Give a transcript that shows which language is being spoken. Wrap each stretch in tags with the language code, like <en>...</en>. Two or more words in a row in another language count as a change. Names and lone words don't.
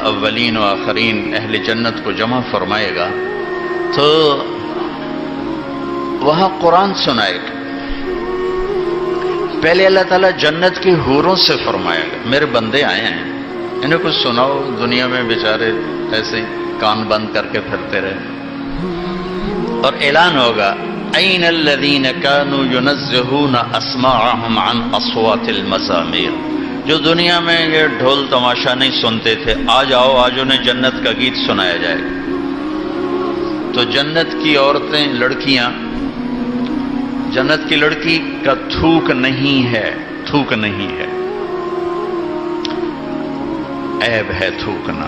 <ur>اولین و آخرین اہل جنت کو جمع فرمائے گا تو وہاں قرآن سنائے گا. پہلے اللہ تعالیٰ جنت کی حوروں سے فرمائے گا میرے بندے آئے ہیں انہیں کچھ سناؤ، دنیا میں بیچارے ایسے ہی کان بند کر کے پھرتے رہے. اور اعلان ہوگا</ur> <ar>این الذین کانوا ینزہون اسماعہم عن اصوات المزامیر،</ar> <ur>جو دنیا میں یہ ڈھول تماشا نہیں سنتے تھے، آج آؤ، آج انہیں جنت کا گیت سنایا جائے گا. تو جنت کی عورتیں، لڑکیاں، جنت کی لڑکی کا تھوک نہیں ہے، تھوک نہیں ہے، عیب ہے تھوکنا.</ur>